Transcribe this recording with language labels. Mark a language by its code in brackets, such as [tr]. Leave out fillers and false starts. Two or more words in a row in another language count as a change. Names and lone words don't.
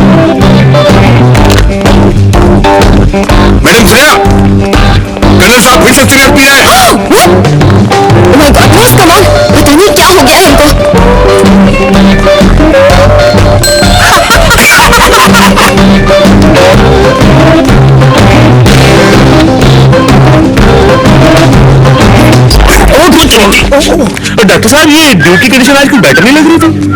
[hi] मैडम श्रेया, कर्नल साहब फिर से सिगरेट पी रहे हैं। [en] Oh my God, boss, come on, [hi] पता नहीं क्या हो गया है इनको। डॉक्टर साहब ये [en] duty condition [hi] आज कुछ बेटर नहीं लग रही थी।